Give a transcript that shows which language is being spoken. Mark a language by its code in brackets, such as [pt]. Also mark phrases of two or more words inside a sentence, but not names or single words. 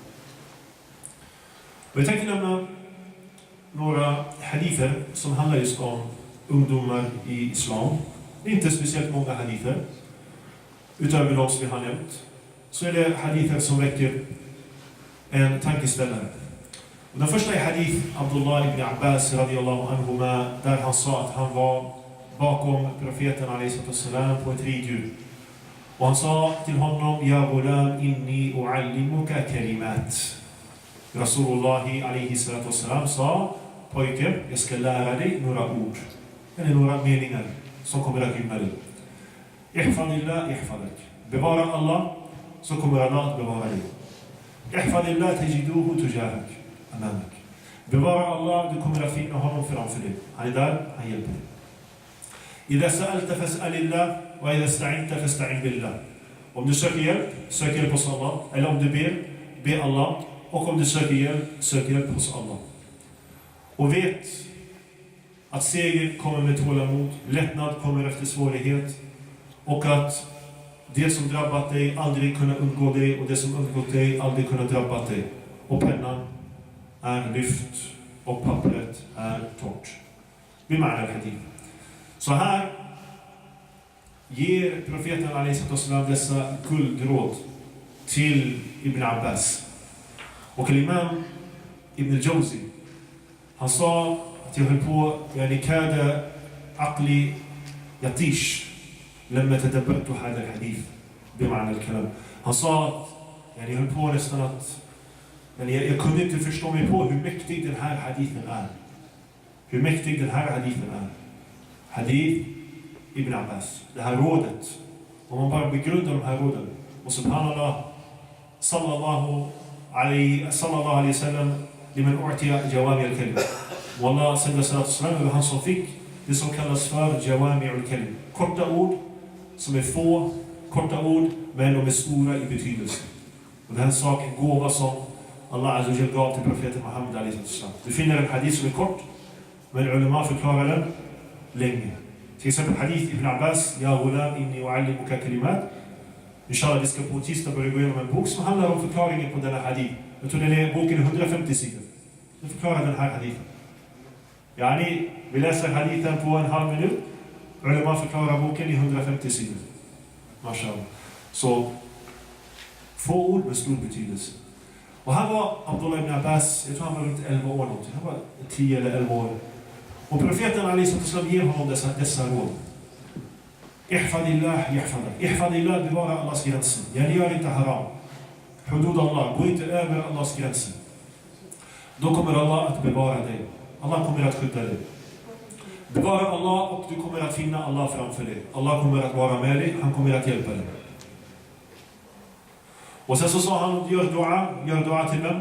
[sv] Och jag tänker nämna några hadither som handlar just om ungdomar i islam. Det är inte speciellt många hadither. Utöver de som vi har nämnt. Så är det hadither som väcker en tankeställare. Och den första är hadith Abdullah ibn Abbas [ar] رضي الله عنهما, [sv] där han sa att han var bakom profeten [ar] عليه سلام [sv] på ett riddjur. Och han sa till honom: [ar] يا غلام إني أعلمك كلمات. رسول الله عليه سلام [sv] sa: Pojke, jag ska lära dig några ord. Eller några meningar. som kommer att gynna dig. [ar] احفظ الله يحفظك. [sv] Bevara Allah, så kommer Allah att bevara dig. [ar] احفظ الله تجده تجاهك. Amamak. [sv] Bevara Allah, du kommer att finna honom framför dig. Han är där, han hjälper dig. [ar] إذا سألت فاسأل الله وإذا استعنت فاستعن بالله. [sv] Om du söker hjälp hos Allah. Eller om du ber, be Allah. Och om du söker hjälp hos Allah. Och vet att seger kommer med tålamod, lättnad kommer efter svårighet. Och att det som drabbat dig aldrig kunna undgå dig, och det som undgått dig aldrig kunna drabba dig. Och pennan är lyft och pappret är torrt. [ar] بمعنى الحديث. [sv] Så här ger profeten a.s. dessa guldråd till Ibn Abbas. Och imam Ibn al-Jawzi, han sa att jag höll på [ar] يعني كاد عقلي يطيش لما تدبرت هذا الحديث بمعنى الكلام. [sv] Han sa att jag höll på nästan att jag kunde inte förstå mig på hur mäktig den här hadithen är. Hur mäktig den här hadithen är. Hadith Ibn Abbas. Det här rådet. Om man bara begrundar de här råden. [ar] Och سبحان الله صلى الله عليه وسلم لمن أوتي جوامع الكلم. [sv] Wallah sända [ar] صلاة سلام [sv] över han som fick det som kallas för [ar] جوامع الكلم. [sv] Korta ord som är få, korta ord men de är stora i betydelse. Och den här saken, gåva som Allah [ar] عز وجل [sv] gav till profeten Muhammed [ar] عليه وسلم. [sv] Du finner en hadith som är kort, men ulema förklarar den länge. Till exempel hadith Ibn Abbas, [ar] يا غلام إني أعلمك كلمات. [sv] Inshallah, vi ska på tisdag börja gå igenom en bok som handlar om förklaringen på denna hadith. Jag tror den är boken 150 sidor. Den förklarar den här hadithen. Yani, vi läser hadithen på en halv minut. Ulema förklarar boken i 150 sidor. Mashallah. Så, få ord med stor betydelse. Och här var Abdullah ibn Abbas, jag tror han var runt 11 år någonting. Han var 10 eller 11 år. Och profeten a.s. ger honom dessa råd. [ar] احفظ الله يحفظك. [sv] Ihfadillah, bevara Allahs gränser. Jag gör inte haram. [ar] حدود الله, [sv] gå inte över Allahs gränser. Då kommer Allah att bevara dig. Allah kommer att skydda dig. Bevara Allah och du kommer att finna Allah framför dig. Allah kommer att vara med dig, han kommer att hjälpa dig. Och sen så sa han, gör dua till vem?